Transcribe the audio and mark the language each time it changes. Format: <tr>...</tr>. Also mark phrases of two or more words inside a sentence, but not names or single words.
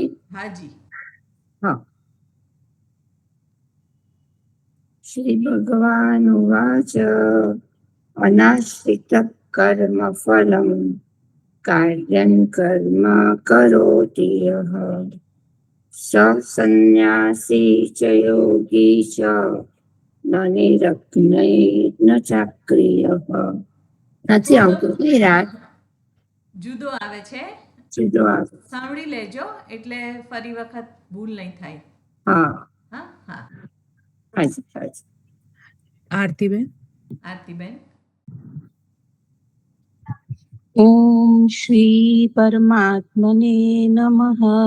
<gu>હાજી.</gu> <sa>હા. શ્રી ભગવાનુવાચ. અનાશ્રિતઃ કર્મફલम्. કાર્યં કર્મ કરોતિ યઃ. स संन्यासी च योगी च न निरग्नैर्न चाक्रियः.</sa> <gu>નથી આવતું નહીં રાગ જુદો આવે છે, સીધો આવે. સાંભળી લેજો એટલે ફરી વખત ભૂલ નહીં થાય. હા હા હા. હાજી હાજી. આરતીબેન. આરતીબેન.</gu> <sa>ઓમ શ્રી પરમાત્મને નમઃ.</sa>